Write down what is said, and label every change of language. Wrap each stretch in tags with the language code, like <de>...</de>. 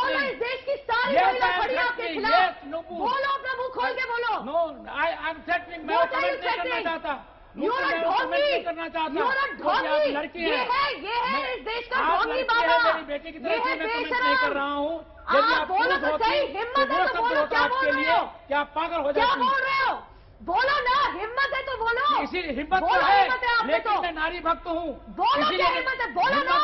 <hi>बोलो, इस देश की सारी महिला खड़ी है आपके खिलाफ. बोलो, अपना मुंह खोल के बोलो.</hi> <en>No, I am threatening.</en> <hi>मैं कमेंट नहीं करना चाहता.</hi> <en>You are a dhongi. You are a dhongi.</en> <hi>लड़की ये है इस देश का ढोंगी बाबा. मेरी बेटी की तरफ से मैं कमेंट नहीं कर रहा हूँ. आप बोलो तो सही. हिम्मत है तो बोलो. क्या बोल रहे हो? क्या आप पागल हो जाते? क्या बोल रहे हो? बोलो ना. हिम्मत है तो बोलो. इसी हिम्मत तो है, लेकिन मैं नारी भक्त हूँ. बोलो क्या हिम्मत है? बोलो ना.</hi>